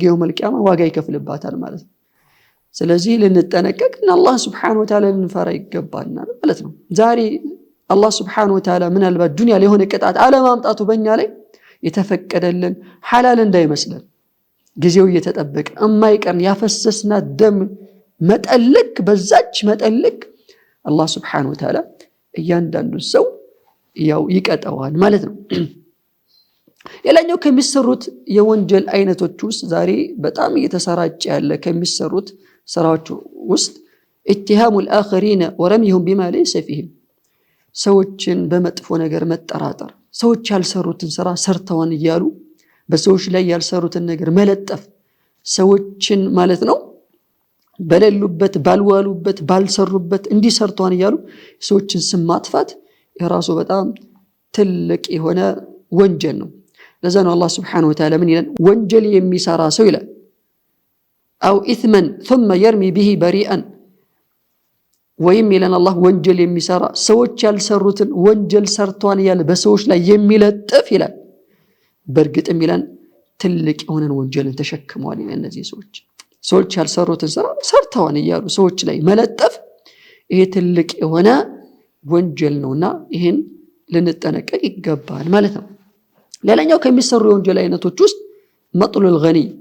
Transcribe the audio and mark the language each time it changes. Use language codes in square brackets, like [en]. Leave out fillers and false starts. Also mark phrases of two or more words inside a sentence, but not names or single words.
[ar] يوم القيامة [am] ዋጋ ይከፍልባታል ማለት ነው። ስለዚህ ልንጠነቀቅ እና አላህ [ar] سبحانه وتعالى [am] ልንፈራ ይገባናል ማለት ነው። ዛሬ አላህ [ar] سبحانه وتعالى [am] ምናልባት ዱንያ ላይ የሆነ ቅጣት አለማምጣቱ በእኛ ላይ የተፈቀደልን ሐላል እንዳይመስለን ጊዜው እየተጠበቀ የማይቀር ያፈሰስና ደም መጠልቅ በዛች መጠልቅ አላህ [ar] سبحانه وتعالى [am] እያንዳንዱ ሰው ያው ይቀጣዋል ማለት ነው። ሌላኛው ከሚሰሩት የወንጀል አይነቶች ውስጥ ዛሬ በጣም እየተሰራጨ ያለ ከሚሰሩት ስራዎች ውስጥ [ar] اتهام الآخرين ورميهم بما ليس فيهم [am] ሰዎችን በመጥፎ ነገር መጠራጠር፣ ሰዎች ያልሰሩትን ስራ ሰርተዋን እያሉ በሰዎች ላይ ያልሰሩትን ነገር መለጠፍ፣ ሰዎችን ማለት ነው በሌሉበት ባልዋሉበት ባልሰሩበት እንዲሰርቷን እያሉ ሰዎችን ስም ማጥፋት የራሱ በጣም ትልቅ የሆነ ወንጀል ነው። ለዛ ነው አላህ [ar] سبحانه وتعالى [am] ምን ይላል? ወንጀል የሚሰራ ሰው ይላል [ar] أو إثما ثم يرمي به بريئا [am] ወይም ይላል አላህ ወንጀል የሚሰራ ሰዎች ያልሰሩትን ወንጀል ሰርቷን እያለ በሰዎች ላይ የሚለጥፍ ይላል በእርግጥም ይላል ትልቅ የሆነን ወንጀልን ተሸክመዋል ይላል። እነዚህ ሰዎች ያልሰሩትን ስራ ሰርተዋን እያሉ ሰዎች ላይ መለጠፍ ይሄ ትልቅ የሆነ ወንጀል ነውና ይሄን ልንጠነቀቅ ይገባል ማለት ነው። ሌላኛው ከሚሰሩ የወንጀል አይነቶች ውስጥ [ar] مطل الغني፣